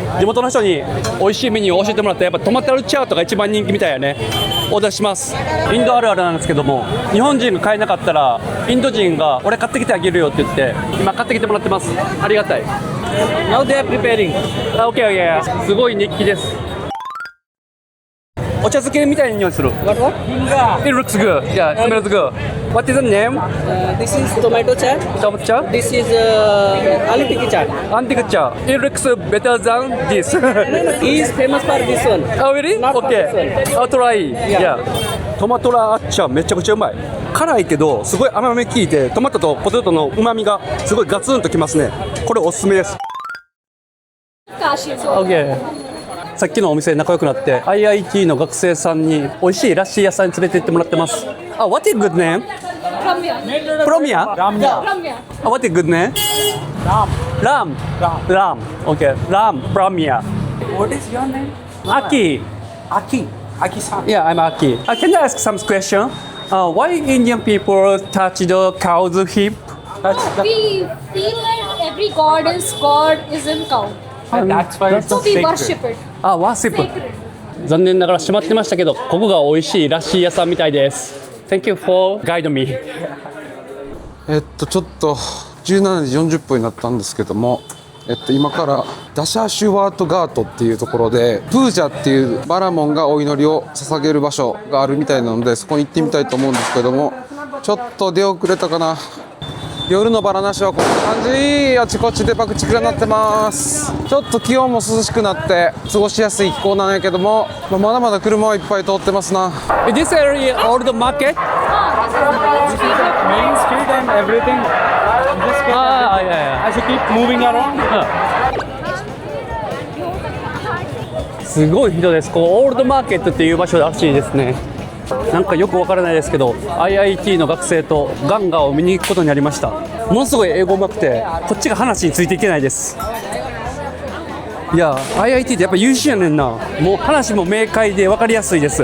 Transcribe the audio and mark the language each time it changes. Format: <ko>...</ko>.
<ja>地元の人に美味しいメニューを教えてもらって、やっぱトマトチャートが一番人気みたいやね。オーダーします。インドあるあるなんですけども、日本人が買えなかったらインド人が俺買ってきてあげるよって言って今買ってきてもらってます。ありがたい。</ja> <en>Now they are preparing. Okay, yeah.</en> <ja>すごい熱気です。お茶漬けみたいな匂いする。</ja> <en>What? It looks good. Yeah, it smells good. What is the name? This is tomato chaat. Tomato cha? This is aloo tikki chaat. Antique cha. It looks better than this. He is famous for this one. Oh, really? Not for Okay. this one. I'll try. Yeah.</en> <ja>トマトラアッチャめちゃくちゃうまい。辛いけどすごい甘め効いてトマトとポテトの旨味がすごいガツンときますね。これおすすめです。OK。さっきのお店で仲良くなって IIT の学生さんに美味しいラッシー屋さんに連れて行ってもらってます。</ja> <en>あ、What is good name? Promia? What is good name? Ram. Okay. Ram. Promia. What is your name? Aki. Aki-san. Yeah, I'm Aki. Can I ask some question? Why Indian people touch the cow's hip? We feel that every god is in cow. That's why it's So we sacred. worship it.</en> <ja>あ、ワーシップ。</ja> <en>Sacred.</en> <ja>残念ながら閉まってましたけど、ここが美味しいラッシー屋さんみたいです。</ja> <en>Thank you for guide me.</en> <ja>ちょっと17時40分になったんですけども、今からダシャシュワートガートっていうところでプージャっていうバラモンがお祈りを捧げる場所があるみたいなので、そこに行ってみたいと思うんですけども、ちょっと出遅れたかな。夜のバラなしはこんな感じ。あちこちで爆竹が鳴ってます。ちょっと気温も涼しくなって過ごしやすい気候なんやけども、まだまだ車はいっぱい通ってますな。</ja> <en>This area old market? Main street and everything. Just yeah. as you keep moving around.</en> <ja>すごい人です。こうオールドマーケットっていう場所らしいですね。なんかよくわからないですけど IIT の学生とガンガを見に行くことになりました。ものすごい英語うまくてこっちが話についていけないです。いや IIT ってやっぱ優秀やねんな。もう話も明快でわかりやすいです。</ja>